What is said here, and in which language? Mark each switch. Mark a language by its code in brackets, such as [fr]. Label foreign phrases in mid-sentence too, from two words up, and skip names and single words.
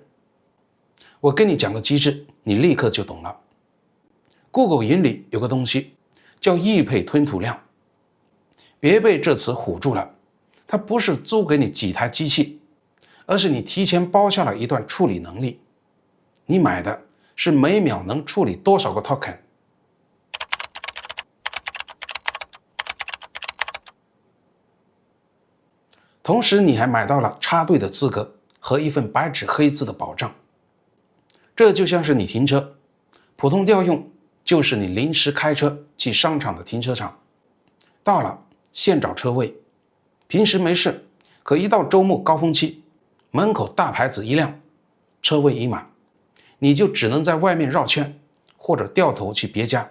[zh] 我跟你講個機制，你立刻就懂了。Google 雲裡有個東西叫預配吞吐量，別被這詞唬住了，它不是租給你幾台機器，而是你提前包下了一段處理能力，你買的是每秒能處理多少個 token。同時你還買到了插隊的資格和一份白紙黑字的保障。這就像是你停車，普通調用就是你臨時開車去商場的停車場，到了現找車位，平時沒事，可一到周末高峰期，門口大牌子一亮，車位已滿，你就只能在外面繞圈，或者掉頭去別家。